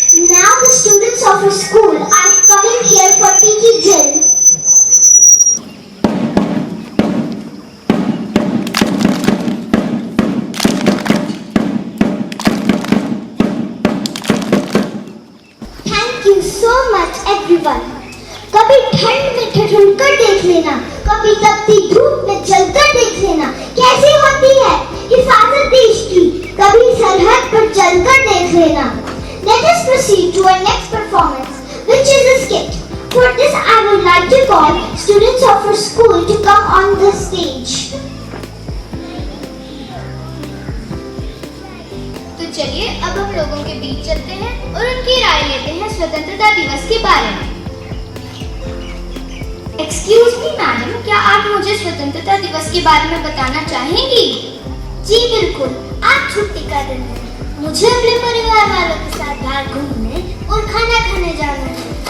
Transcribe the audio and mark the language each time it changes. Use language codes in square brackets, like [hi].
[en] Now the students of our school are coming here for PT drill. Thank you so much everyone. [hi] कभी ठंड में ठठुरकर देख लेना, कभी तपती धूप में जलकर देख लेना कैसी होती है हिफाजत देश की, कभी सरहद पर चलकर देख लेना। [en] Let us proceed to our next performance, which is a skit. For this, I would like to call students of our school to come on the stage. [hi] तो चलिए अब हम लोगों के बीच चलते हैं और उनकी राय लेते हैं स्वतंत्रता दिवस के बारे में। एक्सक्यूज मी मैडम, क्या आप मुझे स्वतंत्रता दिवस के बारे में बताना चाहेंगी? जी बिल्कुल, आज छुट्टी का दिन है। मुझे अपने परिवार वालों के साथ बाहर घूमने और खाना खाने जाना है।